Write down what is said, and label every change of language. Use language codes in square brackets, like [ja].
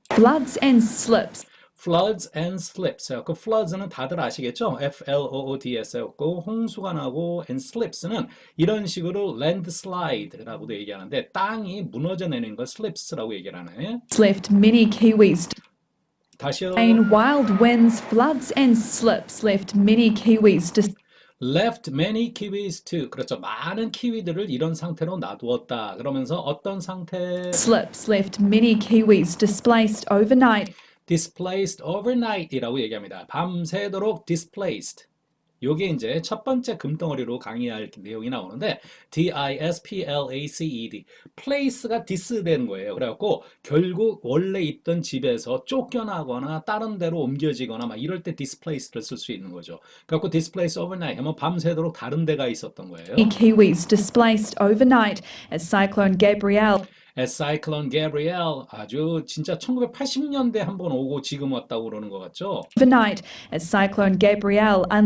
[en] Floods and slips. floods and slips. [ko] 그 floods는 다들 아시겠죠? floods였고 홍수가 나고 and slips는 이런 식으로 landslide라고도 얘기하는데 땅이 무너져 내리는 걸 slips라고 얘기를 하네. [en] Left many Kiwis. [ko] 다시요. [en] Rain, wild winds, floods and slips left many Kiwis. left many kiwis too. 그렇죠. [ko] 많은 키위들을 이런 상태로 놔두었다. 그러면서 어떤 상태? [en] Slips left many Kiwis displaced overnight. displaced overnight [ko] 이라고 얘기합니다. 밤새도록 displaced. 요게 이제 첫 번째 금덩어리로 강의할 내용이 나오는데 displaced place가 dis된 거예요. 그래갖고 결국 원래 있던 집에서 쫓겨나거나 다른 데로 옮겨지거나 막 이럴 때 displaced를 쓸 수 있는 거죠. 그래갖고 displaced overnight 하면 밤새도록 다른 데가 있었던 거예요. [en] Many Kiwis displaced overnight as Cyclone Gabrielle. as Cyclone Gabrielle [ko] 아주 진짜 1980년대 한번 오고 지금 왔다고 그러는 것 같죠? [en] Overnight as Cyclone Gabrielle